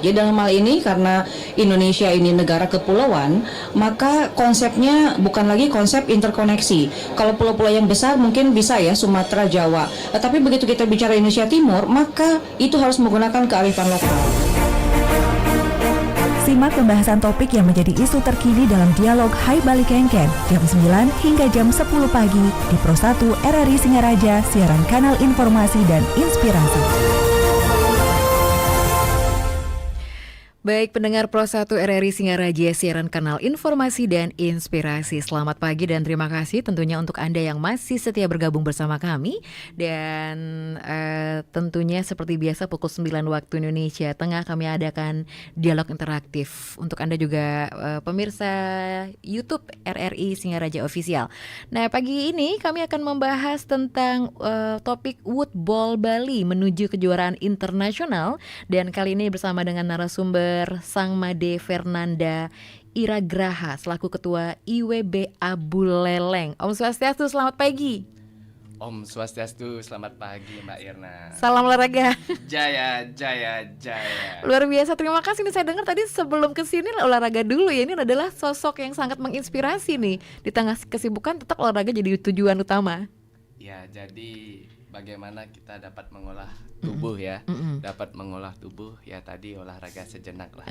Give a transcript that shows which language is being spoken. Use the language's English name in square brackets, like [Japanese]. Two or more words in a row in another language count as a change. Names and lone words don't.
[Indonesian] Jadi dalam hal ini karena Indonesia ini negara kepulauan, maka konsepnya bukan lagi konsep interkoneksi. Kalau pulau-pulau yang besar mungkin bisa ya Sumatera, Jawa. Tetapi begitu kita bicara Indonesia Timur, maka itu harus menggunakan kearifan lokal. Simak pembahasan topik yang menjadi isu terkini dalam dialog Hai Bali Kengken jam 9 hingga jam 10 pagi di Pro 1 RRI Singaraja, siaran kanal informasi dan inspirasi. Baik pendengar Pro 1 RRI Singaraja, siaran kanal informasi dan inspirasi. Selamat pagi dan terima kasih tentunya untuk Anda yang masih setia bergabung bersama kami. Dan tentunya seperti biasa pukul 9 waktu Indonesia Tengah kami adakan dialog interaktif. Untuk Anda juga pemirsa YouTube RRI Singaraja Official. Nah pagi ini kami akan membahas tentang topik Woodball Bali menuju kejuaraan internasional. Dan kali ini bersama dengan narasumber Sang Made Fernanda Iragraha selaku Ketua IWBA Buleleng. [Balinese] Om Swastiastu, [Indonesian] selamat pagi. [Balinese] Om Swastiastu, [Indonesian] selamat pagi Mbak Irna. Salam olahraga. Jaya, jaya, jaya. Luar biasa, terima kasih nih. Saya dengar tadi sebelum kesini olahraga dulu ya. Ini adalah sosok yang sangat menginspirasi nih. Di tengah kesibukan tetap olahraga jadi tujuan utama. Ya, jadi bagaimana kita dapat mengolah tubuh ya, dapat mengolah tubuh ya tadi olahraga sejenak lah.